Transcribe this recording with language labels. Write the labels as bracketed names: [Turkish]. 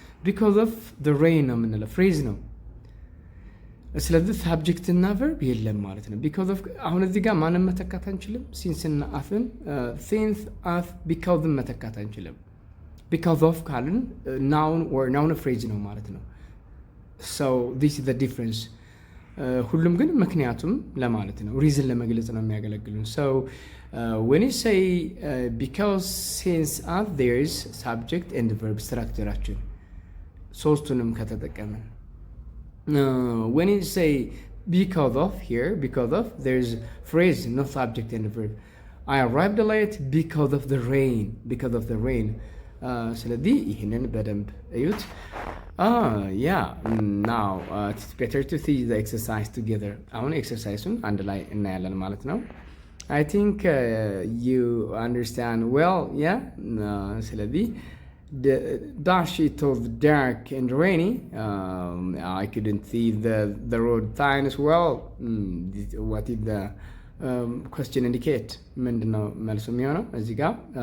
[English] because of the rain [Amharic] ነው የምንለው። ፍሬዝ ነው። ስለዚህ ሳብጀክት እና ቨርብ የለም ማለት ነው። because of አሁን እዚህ ጋር ማንም መተካት አንችልም። ሲንስ እና አፍን ሲንስ አፍ ቢካውዝን መተካት አንችልም። because of ካልን ናውን or ናውን ፍሬዝ ነው ማለት ነው። [English] so this is the difference. [Amharic] ሁሉም ግን ምክንያቱም ለማለት ነው፣ ሪዝን ለመግለጽ ነው የሚያገለግሉን። [English] so when you say because, since, as, there is subject and verb [Amharic] ስትራክቸራችን ሶስቱንም ከተጠቀምን [English] when you say because of here, because of, there's phrase, no subject and verb. I arrived late because of the rain. [Amharic] ስለዚህ ይህንን በደንብ እዩት። [English] Yeah, now it's better to see the exercise together. [Amharic] አሁን ኤክሰርሳይሱን አንድ ላይ እናያለን ማለት ነው። [English] I think you understand well, yeah? ስለዚህ dash, it was dark and rainy. I couldn't see the road signs well. What did the question indicate? [Amharic] ምንድነው መልሱ የሚሆነው እዚህ ጋር?